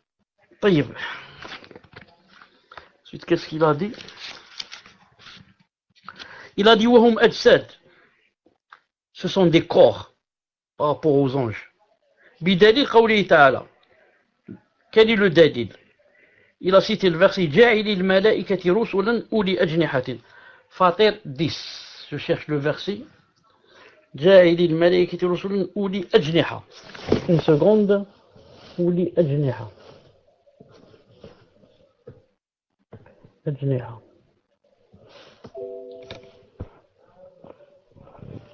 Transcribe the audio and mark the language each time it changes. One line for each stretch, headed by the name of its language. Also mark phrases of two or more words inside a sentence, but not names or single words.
French: Ensuite, qu'est-ce qu'il a dit? Il a dit
Arabic: وهم أجساد.
French: Ce sont des corps par rapport aux anges.
Arabic: بدليل قوله تعالى.
French: Quel est le dalil? Il a cité le verset
Arabic: جاعل الملائكة رسلا أولي أجنحة.
French: Fatir 10. Je cherche le verset.
Arabic: جاعل الملائكة رسلا أولي أجنحة.
French: Une seconde.
Arabic: أولي أجنحة.
French: Ajniha.